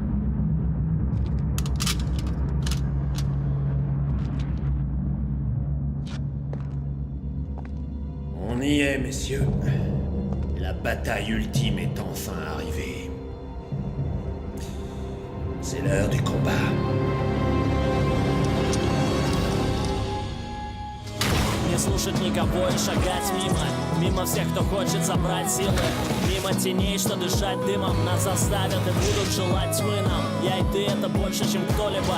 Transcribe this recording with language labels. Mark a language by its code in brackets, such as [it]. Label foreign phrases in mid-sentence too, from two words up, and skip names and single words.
[fr] On y est, messieurs. La bataille ultime est enfin arrivée. C'est l'heure du combat. [ru] Не слушать никого и шагать мимо. Мимо всех, кто хочет собрать силы. Мимо теней, что дышать дымом. Нас заставят и будут желать тьмы нам. Я и ты — это больше, чем кто-либо.